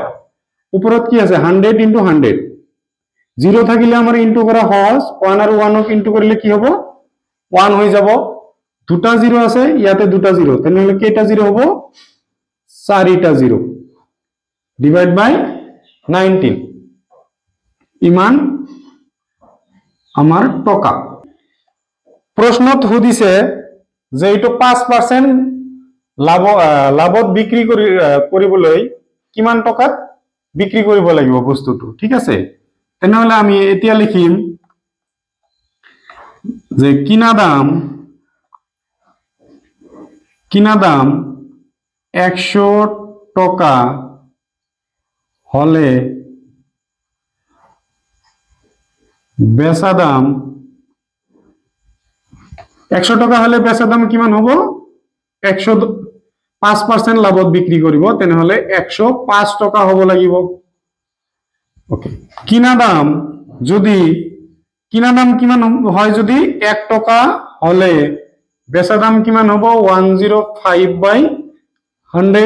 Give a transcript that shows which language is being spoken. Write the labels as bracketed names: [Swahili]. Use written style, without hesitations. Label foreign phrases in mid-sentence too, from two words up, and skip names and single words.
[Assamese] উপৰত কি আছে 100 ইনটু 100। 0 থাকিলে আমাৰ ইনটু কৰা সহজ। 1 আৰু 1 ক ইনটু কৰিলে কি হ'ব 1 হৈ যাব। দুটা 0 আছে ইয়াতে দুটা 0, তেনেহলে কেইটা 0 হ'ব 4টা 0 [English] divide by [Assamese] 19 ইমান আমার টাকা। প্রশ্নত সুধিছে যে এইটো 5% লাভত বিক্রি কৰিবলৈ কিমান টাকাত বিক্রি কৰিব লাগিব বস্তুটো, ঠিক আছে। তেনেহলে আমি এতিয়া লিখিম যে কিনা দাম 100 টাকা হলে বেচা দাম 100 টাকা হলে বেচা দাম কিমান হ'ব 5% লাভত বিক্রি কৰিব, তেনেহলে 105 টাকা হ'ব লাগিব। ওকে, কিনা দাম কিমান হয় যদি 1 টাকা হলে বেচা দাম কিমান হ'ব 105/100।